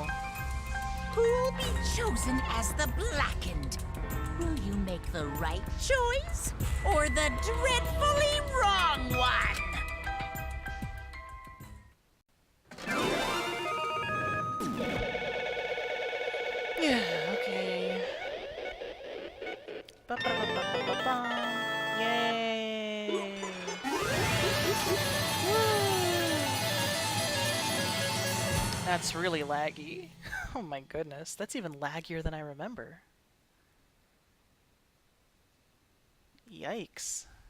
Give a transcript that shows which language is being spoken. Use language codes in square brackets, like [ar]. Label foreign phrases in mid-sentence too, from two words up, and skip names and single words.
[en] Who'll be chosen as the blackened? Will you make the right choice or the dreadfully wrong one? Yeah, okay. Ba-ba-ba-ba-ba-ba. Yay! That's really laggy. Oh my goodness, that's even laggier than I remember. Yikes.